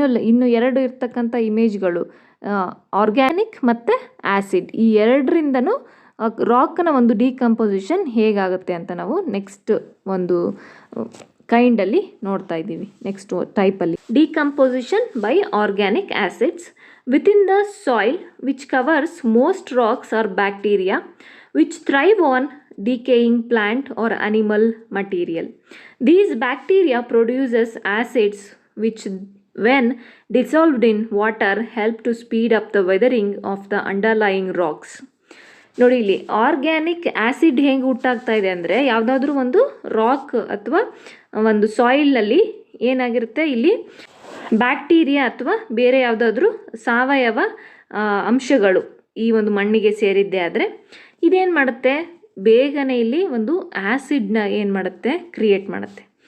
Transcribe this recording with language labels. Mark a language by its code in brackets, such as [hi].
[kn] ಇನ್ನು ಎರಡು ಇರ್ತಕ್ಕಂಥ ಇಮೇಜ್ಗಳು ಆರ್ಗ್ಯಾನಿಕ್ ಮತ್ತು ಆ್ಯಸಿಡ್, ಈ ಎರಡರಿಂದನೂ ರಾಕ್ನ ಒಂದು ಡಿಕಂಪೋಸಿಷನ್ ಹೇಗಾಗುತ್ತೆ ಅಂತ ನಾವು ನೆಕ್ಸ್ಟ್ ಒಂದು ಕೈಂಡಲ್ಲಿ ನೋಡ್ತಾ ಇದ್ದೀವಿ. [en] Next ಟೈಪಲ್ಲಿ decomposition by organic acids within the soil which covers most rocks or bacteria which thrive on decaying plant or animal material. These bacteria produces acids which when dissolved in water help to speed up the weathering of the underlying rocks. [kn] ನೋಡಿ ಇಲ್ಲಿ organic acid ಹೆಂಗೆ ಉಂಟಾಗ್ತಾ ಇದೆ ಅಂದರೆ, ಯಾವುದಾದ್ರೂ ಒಂದು rock ಅಥವಾ ಒಂದು ಸಾಯಿಲ್ನಲ್ಲಿ ಏನಾಗಿರುತ್ತೆ, ಇಲ್ಲಿ ಬ್ಯಾಕ್ಟೀರಿಯಾ ಅಥವಾ ಬೇರೆ ಯಾವುದಾದ್ರೂ ಸಾವಯವ ಅಂಶಗಳು ಈ ಒಂದು ಮಣ್ಣಿಗೆ ಸೇರಿದ್ದೇ ಆದರೆ ಇದೇನು ಮಾಡುತ್ತೆ, ಬೇಗನೆ ಇಲ್ಲಿ ಒಂದು ಆ್ಯಸಿಡ್ನ ಏನು ಮಾಡುತ್ತೆ, ಕ್ರಿಯೇಟ್ ಮಾಡುತ್ತೆ.